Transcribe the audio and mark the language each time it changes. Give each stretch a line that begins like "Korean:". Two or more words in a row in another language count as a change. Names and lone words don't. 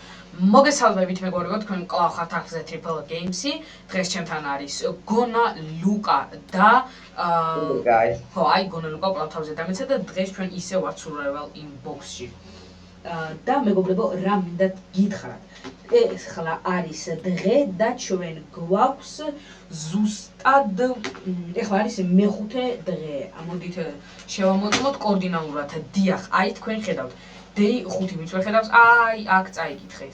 Georgian: მოგესალმებით მეგობრებო, თქვენ კვლავ ხართ არხზე Triple Games-ი. დღეს ჩემთან არის გონა, ლუკა და ხო, აი გონა ლუკა კვლავ თავზე დამეცა და დღეს ჩვენ ისე ვართ survival in box-ში. და მეგობრებო, რა მინდა გითხრათ. ეს ხლა არის დღე და ჩვენ გვაქვს ზუსტად ეხლა არის მეხუთე დღე. ამოდით შევამოწმოთ კორდინალურად. დიახ, აი თქვენ ხედავთ. Day 5 ვინც ვერ ხედავს, აი აქ წაიკითხეთ.